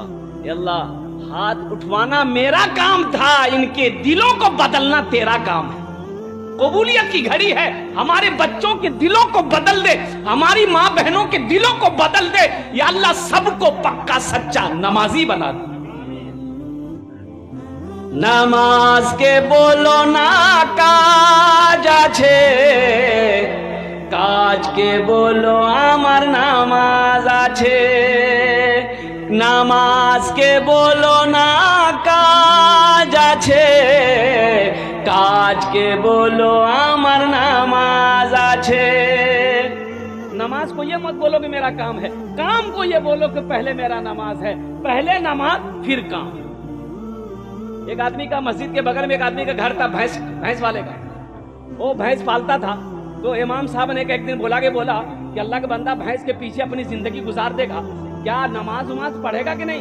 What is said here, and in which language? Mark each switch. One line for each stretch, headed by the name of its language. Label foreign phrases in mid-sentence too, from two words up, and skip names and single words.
Urdu: اے اللہ, ہاتھ اٹھوانا میرا کام تھا, ان کے دلوں کو بدلنا تیرا کام ہے. قبولیت کی گھڑی ہے, ہمارے بچوں کے دلوں کو بدل دے, ہماری ماں بہنوں کے دلوں کو بدل دے. یا اللہ سب کو پکا سچا نمازی بنا دے.
Bangla: নামাজকে বলো না কাজ আছে, কাজকে বলো আমার নামাজ আছে. নামাজকে বলো না কাজ আছে, কাজকে বলো আমার নামাজ আছে.
Urdu: نماز کو یہ مت بولو کہ میرا کام ہے, کام کو یہ بولو کہ پہلے میرا نماز ہے. پہلے نماز پھر کام. ایک آدمی کا مسجد کے بغل میں ایک آدمی کا گھر تھا, بھینس والے کا. وہ بھینس پالتا تھا. تو امام صاحب نے ایک دن بولا کہ اللہ کا بندہ بھینس کے پیچھے اپنی زندگی گزار دے گا, کیا نماز پڑھے گا کہ نہیں؟